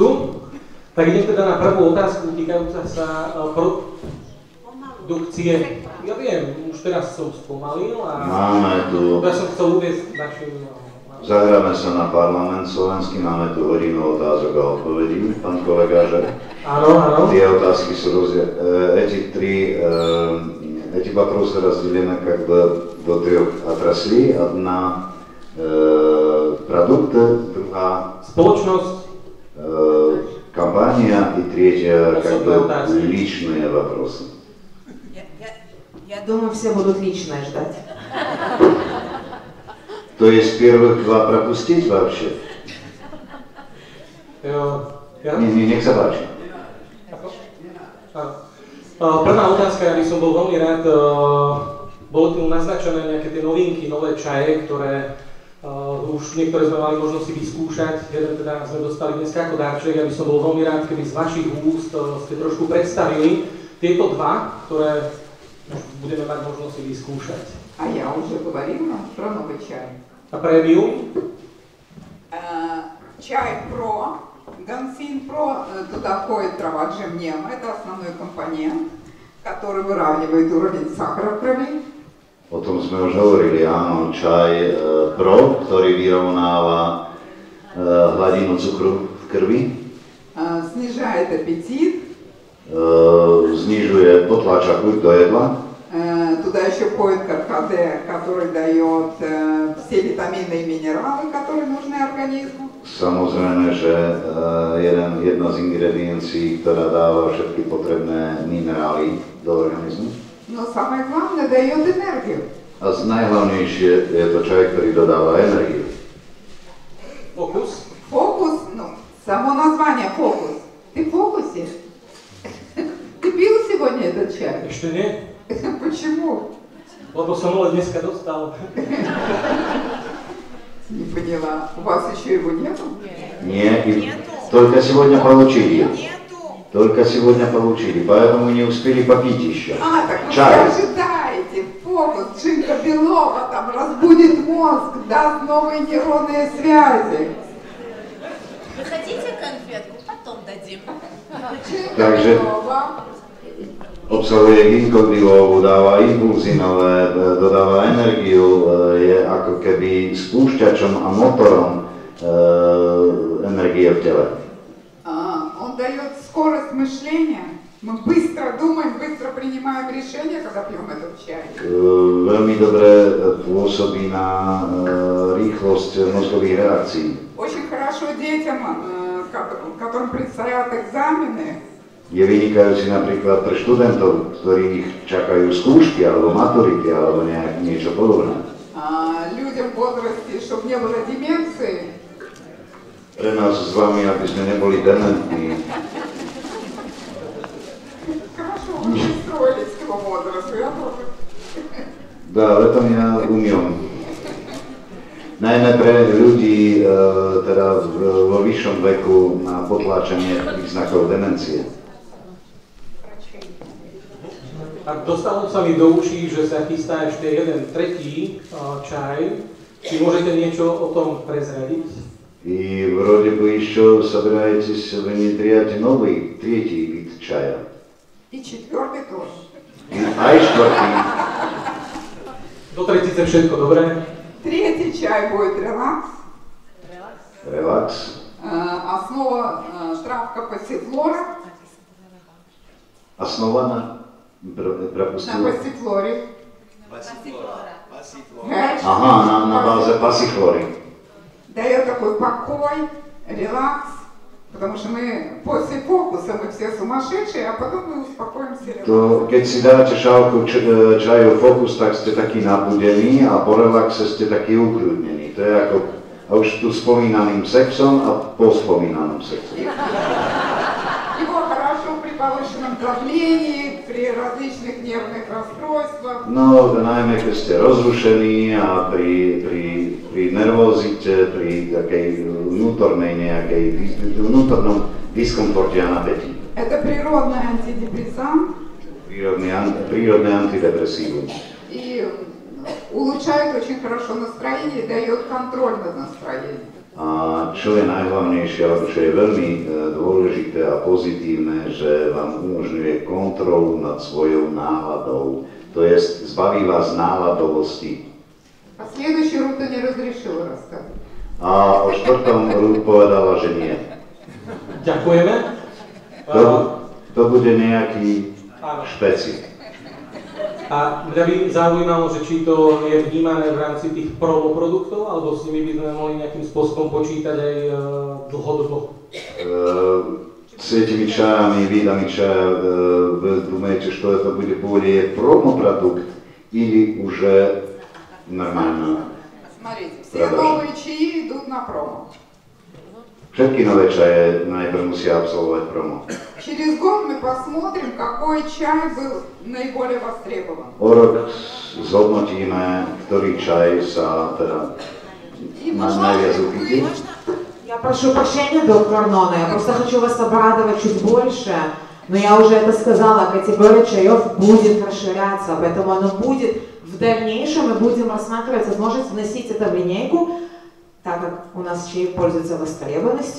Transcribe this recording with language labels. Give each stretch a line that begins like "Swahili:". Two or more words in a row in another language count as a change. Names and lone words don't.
Slovak: Tak idem teda na prvú otázku týkajúca sa produkcie. Ja viem, už teraz som spomalil a Máme tu, ja som chcel uviesť našim... zahráme sa na parlament slovenský, máme tu hodinu otázok a odpovedí, pán kolega, že Áno, áno. tie otázky sú
Russian: эти вопросы разделены как бы до трех отраслей. Одна продукты, другая
Slovak: Spoločnosť,
Russian: компания и третья как бы Отрасль. личные вопросы. Я думаю, все будут личное ждать. То есть первых два пропустить вообще?
Slovak: ja? Nech sa páči. Áno. Prvá otázka, ja by som bol veľmi rád, boli tu naznačené nejaké tie novinky, nové čaje, ktoré už niektoré sme mali možnosť si vyskúšať, jeden teda sme dostali dneska ako darček, ja by som bol veľmi rád, keby z vašich úst ste trošku predstavili tieto dva, ktoré budeme mať možnosť si vyskúšať.
Russian: А я уже говорила про новый чай.
Slovak: A premium?
Russian: Чай Про, Гансин Про, туда входит трава джемнема, это основной компонент, который выравнивает уровень сахара в крови.
Slovak: O tom sme už hovorili, áno, čaj Pro, ktorý vyrovnáva hladinu cukru v krvi,
Russian: Снижает аппетит,
Slovak: znižuje, potláča chuť do jedla,
Russian: туда еще входит ККД, который дает все витамины и минералы, которые нужны организму.
Slovak: Samozrejme, že jedna z ingrediencií, ktorá dáva všetky potrebné minerály do organizmu.
Russian: Но самое главное, дает энергию.
Slovak: A najhlavnejšie je to čaj, ktorý dodáva energiu. Fokus?
Russian: Фокус, ну, само название фокус. Ты в фокусе? Ты пил сегодня этот чай?
Slovak: Ešte nie?
Russian: Почему?
Slovak: Lebo som ho dneska dostal.
Russian: Не поняла. У вас еще его нету? Нет, только сегодня получили. Только сегодня получили, поэтому не успели попить еще. А, так вы Чай. ожидаете. Фокус Джинка Белова там разбудит мозг, даст новые нейронные связи. Вы хотите конфетку? Потом дадим. Джинка
Slovak: Takže-
Russian: Белова.
Slovak: Obsahuje ginkgo bilobu, dáva impulzy nové, dodáva energiu, je ako keby spúšťačom a motorom energie v tele.
Russian: Он дает скорость мышления. Мы быстро думаем, быстро принимаем решения, когда пьем этот чай.
Slovak: Veľmi dobre pôsobí na rýchlosť mozgových reakcií.
Russian: Очень хорошо детям, которым предстоят экзамены.
Slovak: Je vynikajúci napríklad pre študentov, ktorých čakajú skúšky alebo maturity alebo niečo podobné.
Russian: Людям в возрасте, чтобы не было деменции.
Slovak: Pre nás s vami, aby sme neboli dementní.
Russian: Хорошо, вы пристроились к его возрасту, я тоже. Да,
Slovak: v tom ja umiem. Najmä pre ľudí teda vo vyššom veku na potláčanie význakov demencie. Tak dostalo sa mi do uší, že sa chystá ešte jeden tretí čaj. Či môžete niečo o tom prezradiť?
Russian: И вроде бы еще собираетесь внедрять новый, третий вид чая. И четвертый тоже. А и четвертый.
Slovak: Do tretice všetko dobré?
Russian: Третий чай будет релакс.
Slovak: Relax.
Russian: Основа травка пассифлора. Основа на На пропустил. пассифлоре. Ага, на базе пассифлоры. Дает такой покой, релакс. Потому что мы после фокуса мы все сумасшедшие, а потом мы успокоимся.
Slovak: To, keď si dáte šálku čaju Focus, tak ste takí nabudení a po relaxe ste takí ukľudnení. To je ako už tu spomínaným sexom a po spomínanom sexu.
Russian: Его хорошо при повышенном давлении, при различных нервных расстройствах.
Slovak: No, najmä keď ste rozrušení a pri nervozite, pri takej vnútornom diskomforte a napätí.
Russian: Это природный антидепрессант
Slovak: Prírodné antidepresívum.
Russian: и улучшает очень хорошо настроение, дает контроль над настроением.
Slovak: A čo je najhlavnejšie, alebo čo je veľmi dôležité a pozitívne, že vám umožňuje kontrolu nad svojou náladou. To je, zbaví vás náladovosti.
Russian: А следующий Рута не разрешила рассказать.
Slovak: A o štvrtom Ruth povedala, že nie. Ďakujeme. To bude nejaký Áno. špeci. A mňa by zaujímalo, že či to je vnímané v rámci tých promoproduktov, alebo s nimi by sme mohli nejakým spôsobom počítať aj dlhodobo.
Russian: С этими чаями, видами чая, вы думаете, что это будет более промо-продукт или уже нормально? Смотрите, все новые чаи идут на промо.
Slovak: Všetky nové čaje najprv musia absolvovať promo.
Russian: Через год мы посмотрим, какой чай был наиболее востребован.
Slovak: O rok zhodnotíme, ktorý čaj sa teda najviac uchytí.
Russian: Я прошу прощения, доктор Нона, я просто хочу вас обрадовать чуть больше, но я уже это сказала, категория чаев будет расширяться, поэтому оно будет в дальнейшем, мы будем рассматривать возможность вносить это в линейку, так как у нас чаи пользуются востребованностью.